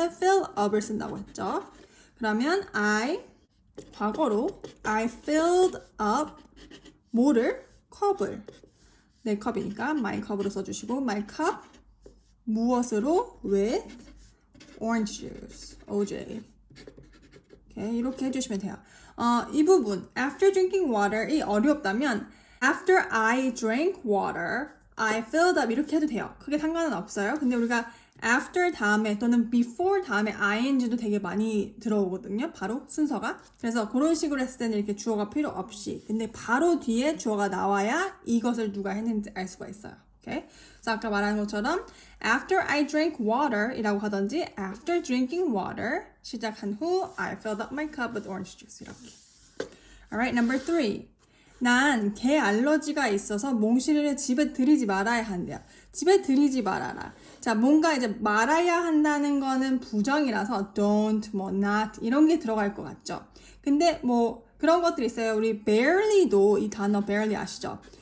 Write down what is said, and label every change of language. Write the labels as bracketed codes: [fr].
[ko] 는 [en] fill up [ko] 을 쓴다고 했죠. 그러면 과거로 [en] I filled up [ko] 뭐를? 컵을 내 컵이니까 [en] my cup [ko] 으로 써주시고 my cup 무엇으로? [en] with orange juice, OJ. [ko] 오케이, 이렇게 해주시면 돼요. 이 부분, [en] after drinking water이 [ko] 어렵다면 [en] after I drank water, I filled up [ko] 이렇게 해도 돼요. 그게 상관은 없어요. 근데 우리가 [en] after [ko] 다음에 또는 [en] before [ko] 다음에 ing도 되게 많이 들어오거든요. 바로 순서가. 그래서 그런 식으로 했을 때는 이렇게 주어가 필요 없이 근데 바로 뒤에 주어가 나와야 이것을 누가 했는지 알 수가 있어요. 오케이? 그래서 아까 말한 것처럼 [en] after I drank water [ko] 이라고 하든지 [en] after drinking water [ko] 시작한 후 [en] I filled up my cup with orange juice [ko] 이렇게. [en] Alright, number 3. [ko] 난 개 알러지가 있어서 몽실이를 집에 들이지 말아야 한대요. 집에 들이지 말아라. 자, 뭔가 이제 말아야 한다는 거는 부정이라서 don't, not 이런 게 들어갈 것 같죠. 근데 뭐 그런 것들이 있어요. 우리 [en] barely [ko] 도 이 단어 barely 아시죠?